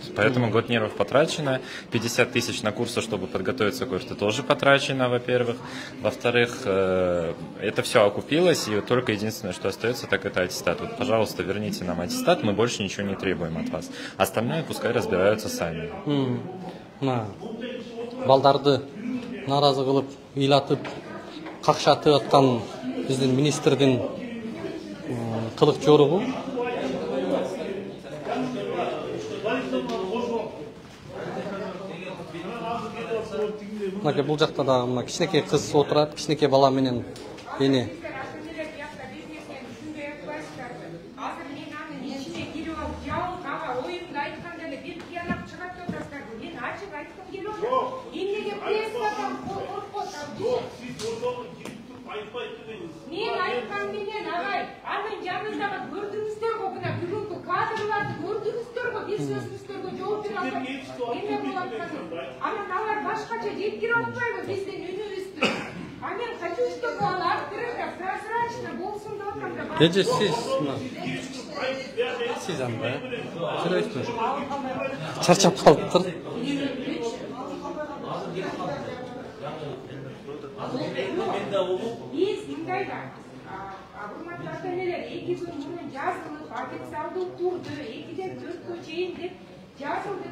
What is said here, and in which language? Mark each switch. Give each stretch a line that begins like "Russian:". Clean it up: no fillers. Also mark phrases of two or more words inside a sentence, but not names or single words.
Russian: Поэтому год нервов потрачено, 50 тысяч на курсы, чтобы подготовиться к курсу, тоже потрачено, во-первых. Во-вторых, это все окупилось, и только единственное, что остается, так это аттестат. Вот, пожалуйста, верните нам аттестат, мы больше ничего не требуем от вас. Остальное пускай разбираются сами.
Kyrgyz: Балдарды наразы кылып, ыйлатып, какшатып аткан биздин министрдин кылык жоругу. Бул жакта да мына кичинекей кыз отурат, кичинекей бала менен эне.
Kazakh: Мен айтқанменен ағай, аның жанындағы көрдіңіздер ғой, мына бүгінгі кадрларды көрдіңіздер ғой, бесіншілерге жауап бере алмай. Неме болады қазір?
Kyrgyz: Анан алар башкача жеткире албайбы биздин университет. А мен
Russian: хочу, чтобы
Kyrgyz: ал
Russian: открыто, прозрачно
Kyrgyz: болсын деп атканда. Эже сиз анда сүйлөйсүз. Чарчап калыптыр. Биз мындайда, урматтуу ата-энелер, 2 күн мурун жазылып, официалдуу турду 2-ден 4-кө чейин деп жазылды.